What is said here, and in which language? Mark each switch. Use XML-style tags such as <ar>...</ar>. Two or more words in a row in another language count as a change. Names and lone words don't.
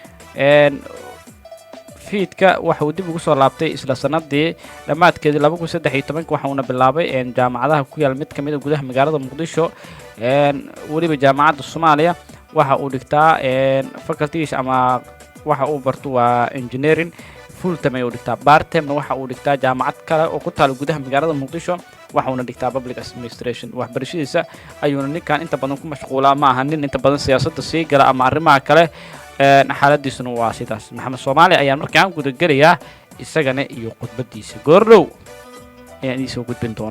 <so>fiidka waxa uu dib ugu soo laabtay isla sanadii dhamaadkeedii 2013 waxa uuna bilaabay jaamacadaha ku yaal mid ka mid ah gudaha magaalada muqdisho. weliba jaamacadda Soomaaliya waxa uu dhigtaa faculties ama waxa uu barto waa</so> <en>engineering full time</en> <so>ayuu dhigtaa.</so> <en>part time</en> <so>waxa uu dhigtaa jaamacad kale oo ku taal gudaha magaalada muqdisho, waxa uuna dhigtaa</so> <en>public administration.</en> <so>waxbarashadiisa ayuuna ninkan inta badan ku mashquulaa, ma aha nin inta badan siyaasadda sii gala ama arrimaha kale. xaaladiisuna waa sidaas. maxamed soomaali ayaan markaan gudagelayaa isagana iyo khudbadiisa goordhow ayaan idiin soo gudbin doona.</so>